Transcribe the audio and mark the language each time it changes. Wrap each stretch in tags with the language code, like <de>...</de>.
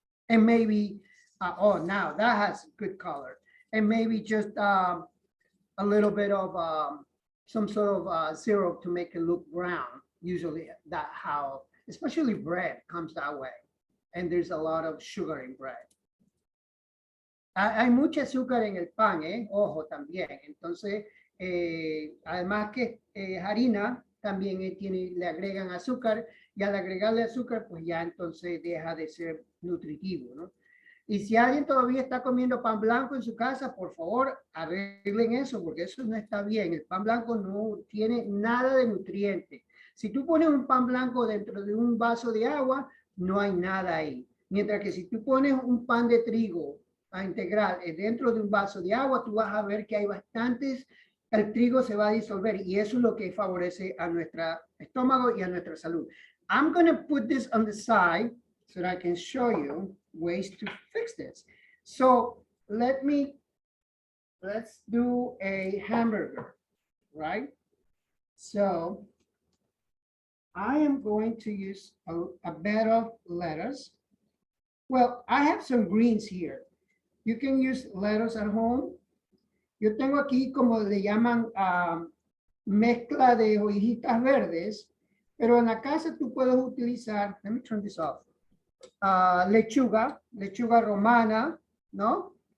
<en>And maybe, oh, now that has good color. And maybe just a little bit of some sort of syrup to make it look brown. Usually that how, especially bread comes that way. And there's a lot of sugar in bread.</en> <es>Hay mucha azúcar en el pan, ojo también. Entonces, además que harina, también le agregan azúcar, y al agregarle azúcar, pues ya entonces deja de ser nutritivo, ¿no? Y si alguien todavía está comiendo pan blanco en su casa, por favor, arreglen eso, porque eso no está bien. El pan blanco no tiene nada de nutriente. Si tú pones un pan blanco dentro de un vaso de agua, no hay nada ahí. Mientras que si tú pones un pan de trigo integral dentro de un vaso de agua, tú vas a ver que hay bastantes, el trigo se va a disolver, y eso es lo que favorece a nuestro estómago y a nuestra salud.</es> <en>I'm going to put this on the side so that I can show you ways to fix this. So let's do a hamburger, right? So I am going to use a bed of lettuce. Well, I have some greens here. You can use lettuce at home.</en> <es>Yo tengo aquí, como le llaman, mezcla de hojitas verdes, pero en la casa tú puedes utilizar,</es> <en>let me turn this off,</en> <es>lechuga romana, ¿no?</es>